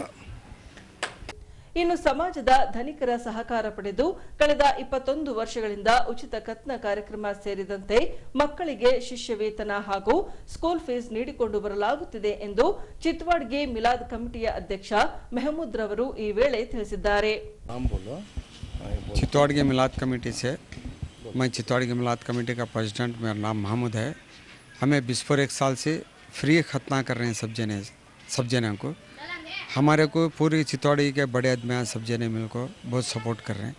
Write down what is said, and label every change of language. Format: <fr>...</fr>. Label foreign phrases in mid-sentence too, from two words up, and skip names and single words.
<kn>ಇನ್ನು ಸಮಾಜದ ಧನಿಕರ ಸಹಕಾರ ಪಡೆದು ಕಳೆದ 21 ವರ್ಷಗಳಿಂದ ಉಚಿತ ಖತ್ನ ಕಾರ್ಯಕ್ರಮ ಸೇರಿದಂತೆ ಮಕ್ಕಳಿಗೆ ಶಿಷ್ಯ ವೇತನ ಹಾಗೂ ಸ್ಕೂಲ್ ಫೀಸ್ ನೀಡಿಕೊಂಡು ಬರಲಾಗುತ್ತಿದೆ ಎಂದು ಚಿತ್ವಾಡ್ಗಿ ಮಿಲಾದ್ ಕಮಿಟಿಯ ಅಧ್ಯಕ್ಷ ಮೆಹಮೂದ್ ರವರು ಈ ವೇಳೆ ತಿಳಿಸಿದ್ದಾರೆ.</kn> <hi>चित्तौड़गढ़ मिलाद कमेटी से मैं चित्तौड़गढ़ मिलाद कमेटी का प्रेसिडेंट, मेरा नाम महमूद है. हमें 1 साल से फ्री खतना कर रहे हैं सब जने को. हमारे को पूरी चित्तौड़गढ़ के बड़े आदमी सब जने मिल को बहुत सपोर्ट कर रहे हैं.</hi>